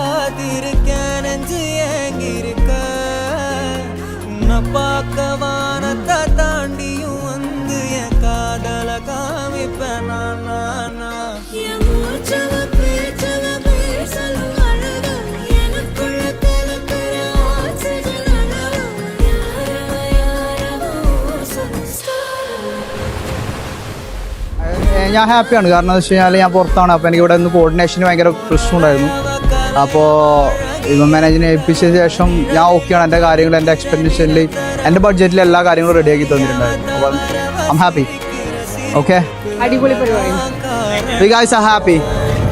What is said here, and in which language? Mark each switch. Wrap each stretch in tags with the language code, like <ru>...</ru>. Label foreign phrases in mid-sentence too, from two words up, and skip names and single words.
<ta>காத்திருக்க நெஞ்சு ஏங்கிருக்க உன்னை பார்க்க வானத்தை தாண்டியும் வந்து என் காதல காமிப்பேன் நான்</ta> <ml>ഞാൻ ഹാപ്പിയാണ്. കാരണം എന്ന് വെച്ച് കഴിഞ്ഞാൽ ഞാൻ പുറത്താണ്. അപ്പോൾ എനിക്ക് ഇവിടെ നിന്ന് കോർഡിനേഷന് ഭയങ്കര പ്രശ്നമുണ്ടായിരുന്നു. അപ്പോൾ ഇവൻ മാനേജിനെ ഏൽപ്പിച്ചതിന് ശേഷം ഞാൻ ഓക്കെയാണ്. എൻ്റെ കാര്യങ്ങൾ എൻ്റെ എക്സ്പെൻഡിച്ചറിൽ എൻ്റെ ബഡ്ജറ്റിൽ എല്ലാ കാര്യങ്ങളും റെഡിയാക്കി തന്നിട്ടുണ്ടായിരുന്നു. അപ്പോൾ</ml> <en>I am happy.</en> <ml>ഓക്കെ, അടിപൊളി പരിപാടി.</ml> <en>You guys are happy.</en>